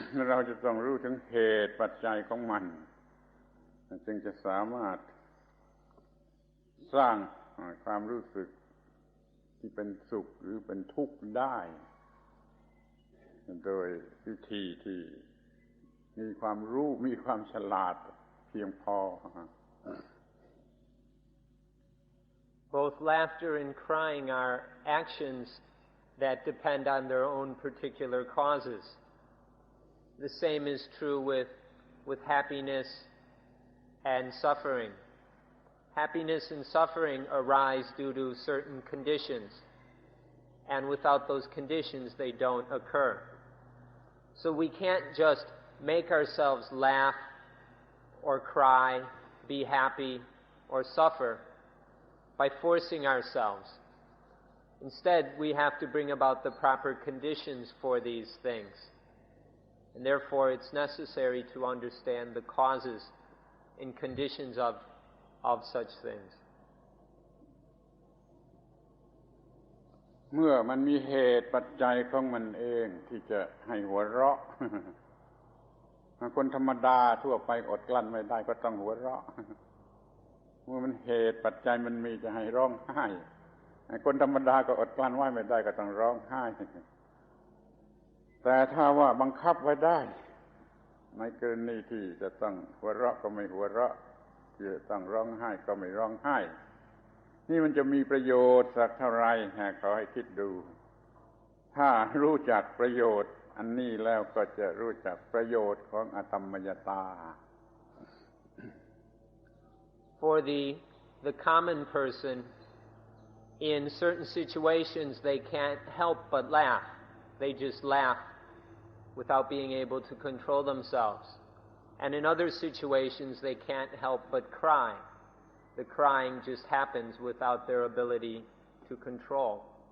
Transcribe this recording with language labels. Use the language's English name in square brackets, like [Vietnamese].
[Thai] เราจะต้องรู้ถึงเหตุปัจจัยของมันจึงจะสามารถสร้างความรู้สึกที่เป็นสุขหรือเป็นทุกข์ได้โดยวิธีที่มีความรู้มีความฉลาดเพียงพอ [English] Both laughter and crying are actions that depend on their own particular causes. The same is true with happiness and suffering. Happiness and suffering arise due to certain conditions, and without those conditions they don't occur. So we can't just make ourselves laugh or cry, be happy or suffer by forcing ourselves. Instead, we have to bring about the proper conditions for these things. And therefore it's necessary to understand the causes and conditions of such things. [Thai] เมื่อมันมีเหตุปัจจัยของมันเองที่จะให้หัวเราะ คนธรรมดาทั่วไปอดกลั้นไม่ได้ก็ต้องหัวเราะ เมื่อมันเหตุปัจจัยมันมีจะให้ร้องไห้ คนธรรมดาก็อดกลั้นไว้ไม่ได้ก็ต้องร้องไห้แต่ถ้าว่าบังคับไว้ได้ในกรณีที่จะต้องหัวเราะก็ไม่หัวเราะที่จะต้องร้องไห้ก็ไม่ร้องไห้นี่มันจะมีประโยชน์สักเท่าไรขอให้คิดดูถ้ารู้จักประโยชน์อันนี้แล้วก็จะรู้จักประโยชน์ของอตัมมยตา [English] For the common person, in certain situations they can't help but laugh. They just laugh without being able to control themselves. And in other situations they can't help but cry. The crying just happens without their ability to control.